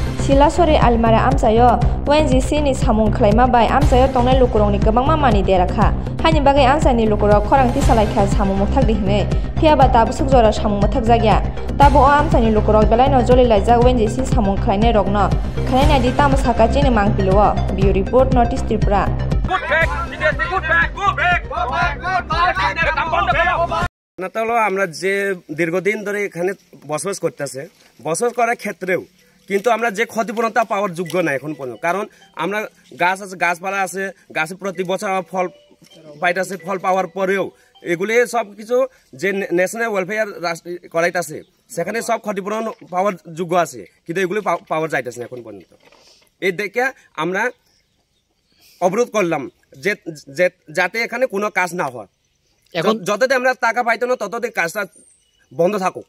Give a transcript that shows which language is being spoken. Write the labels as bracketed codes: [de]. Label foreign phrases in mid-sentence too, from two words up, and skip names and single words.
[trp] Silasori Almara Amsayo, ONGC ni samung klaima bai Amsayo tongnai lukurong ni gabangma mani derakha. Hani bagai Amsa ni lukurok khorang ti salaikha samung muthak dihne. Phiaba tabu sukjora samung muthak jagya. Tabu o Amsa ni lukurok belai no joli laijak ONGC samung khlainai rokno. Khlainai di tam sakachi ni mangpiluo. [en] Bureau report [trp] Notice Tripura. [bn] নাতালো আমরা যে দীর্ঘদিন ধরে এখানে বসবাস করতেছে বসবাস করার ক্ষেত্রেও কিন্তু আমরা যে ক্ষতিপূরণটা পাওয়ার যোগ্য না এখন পর্যন্ত কারণ আমরা গাছ আছে গাছপালা আছে গাছে প্রতি বছর ফল পাইতাছে ফল পাওয়ার পরেও এগুলি সব কিছু যে [en] national welfare [bn] করাইতাছে সেখানে সব ক্ষতিপূরণ পাওয়ার যোগ্য আছে কিন্তু এগুলি পাওয়া যাইতেছে না এখন পর্যন্ত এই দেখে আমরা অবরোধ করলাম যে যাতে এখানে কোনো কাজ না হয় এখন যতদিন আমরা টাকা পাইতো না ততদিন কাজটা বন্ধ থাকুক